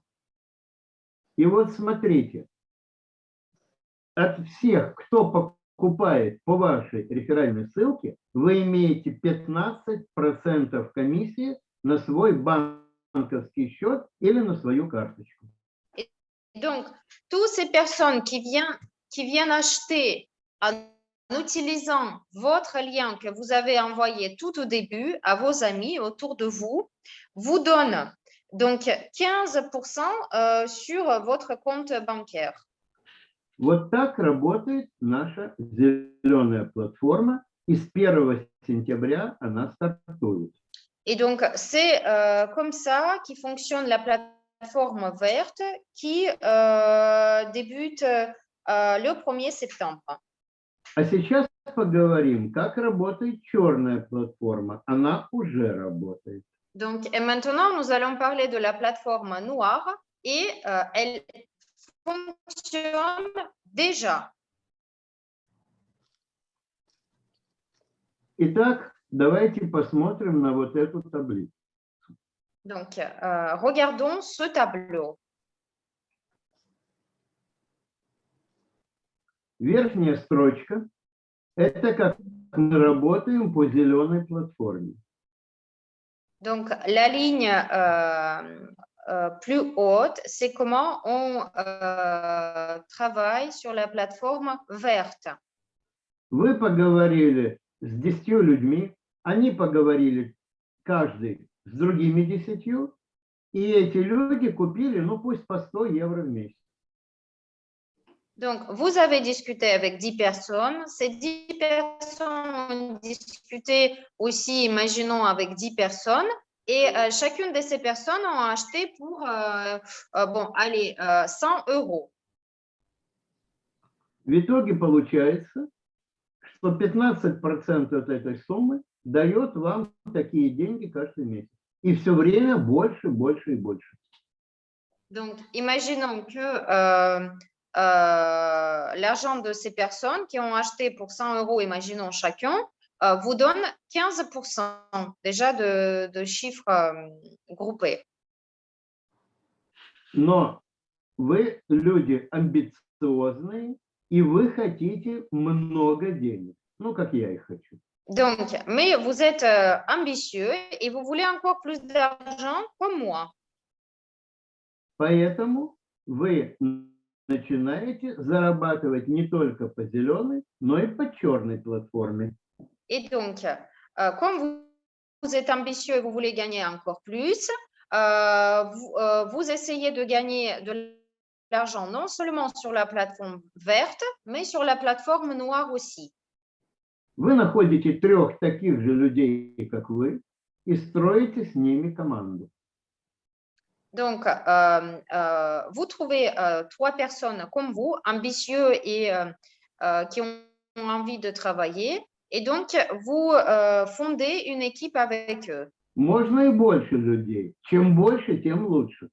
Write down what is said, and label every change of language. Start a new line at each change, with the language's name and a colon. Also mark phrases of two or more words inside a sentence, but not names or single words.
Russian: И вот смотрите, от всех, кто покупает по вашей реферальной ссылке, вы имеете 15% комиссии на свой банковский счет или на свою карточку.
French: Donc, toutes ces personnes qui viennent acheter en utilisant votre lien que vous avez envoyé tout au début à vos amis autour de vous, vous donnent donc 15% sur votre compte bancaire.
Russian: Вот так работает наша зеленая платформа, и с 1 сентября она стартует.
French: Et donc, c'est comme ça qui fonctionne la plateforme verte qui débute le 1er septembre.
Russian: А сейчас поговорим, как работает черная платформа. Она уже работает.
French: Donc, et maintenant, nous allons parler de la plateforme noire et elle fonctionne déjà.
Russian: Итак, давайте посмотрим на вот эту таблицу.
French: Donc, regardons ce tableau.
Russian: Верхняя строчка – это как мы работаем по зеленой платформе.
French: Donc, la ligne plus haute, c'est comment on travaille sur la plateforme verte.
Russian: Вы поговорили с 10 людьми, они поговорили каждый с другими 10, и эти люди купили, ну пусть по 100 евро в месяц.
French: Donc, vous avez discuté avec 10 personnes. Ces 10 personnes ont discuté aussi, imaginons, avec 10 personnes. Et chacune de ces personnes ont acheté pour, bon, allez, 100 euros.
Russian: В итоге получается, что 15% от этой суммы дает вам такие деньги каждый месяц. И все время больше, больше и больше.
French: Donc, imaginons que l'argent de ces personnes qui ont acheté pour 100 euros, imaginons chacun, vous donne 15% déjà de chiffres groupés.
Russian: Но вы люди амбициозные, и вы хотите много денег. Ну, как я их хочу.
French: Donc, mais vous êtes ambitieux et vous voulez encore plus d'argent comme moi.
Russian: Поэтому вы начинаете зарабатывать не только по зеленой, но и по черной платформе.
French: Et donc, comme vous êtes ambitieux et vous voulez gagner encore plus, vous essayez de gagner de l'argent non seulement sur la plateforme verte, mais sur la plateforme noire aussi.
Russian: Вы находите 3 таких же людей, как вы, и строите с ними команду.
French: Donc, vous trouvez 3 personnes comme vous, ambitieux et qui ont envie de travailler. Et donc, vous fondez une équipe avec eux.
Russian: Можно и больше людей. Чем больше, тем лучше.